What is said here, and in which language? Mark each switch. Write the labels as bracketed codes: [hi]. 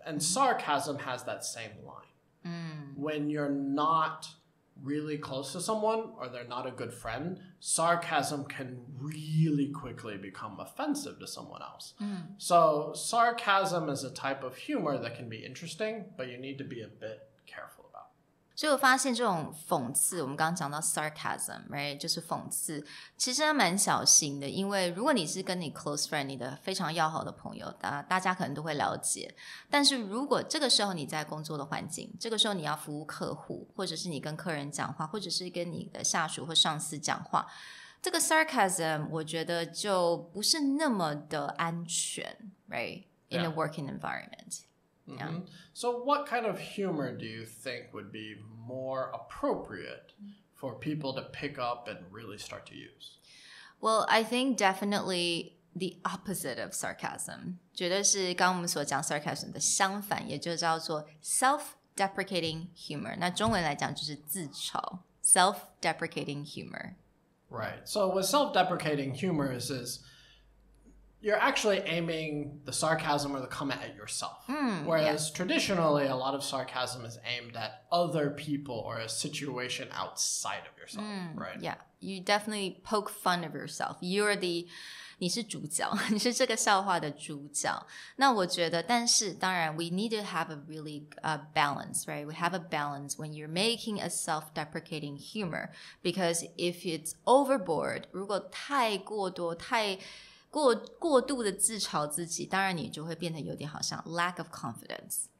[en] And sarcasm has that same line. When you're not really close to someone or they're not a good friend, sarcasm can really quickly become offensive to someone else. So sarcasm is a type of humor that can be interesting, but you need to be a bit careful about. [zh] 所以我发现这种讽刺，我们刚刚讲到 [en] sarcasm, right? [zh] 就是讽刺，其实还蛮小心的，因为如果你是跟你 close friend, 你的非常要好的朋友，大家可能都会了解。但是如果这个时候你在工作的环境，这个时候你要服务客户，或者是你跟客人讲话，或者是跟你的下属或上司讲话，这个 sarcasm 我觉得就不是那么的安全 right? [en] In a working environment. Yeah. So what kind of humor do you think would be more appropriate for people to pick up and really start to use? Well, I think definitely the opposite of sarcasm. [zh] 绝对是刚刚我们所讲 sarcasm 的相反，也就叫做 self [en] self-deprecating humor. [zh] 那中文来讲就是自嘲 self-deprecating humor. [en] Right. So what self-deprecating humor is you're actually aiming the sarcasm or the comment at yourself. Whereas traditionally, a lot of sarcasm is aimed at other people or a situation outside of yourself, right? Yeah, you definitely poke fun of yourself. [zh] 你是主角，你是这个笑话的主角。那我觉得，但是当然 [en] we need to have a really balance, right? We have a balance when you're making a self-deprecating humor, because if it's overboard, [zh] 如果太过多、过度的自嘲自己，当然你就会变得有点好像 [en] lack of confidence.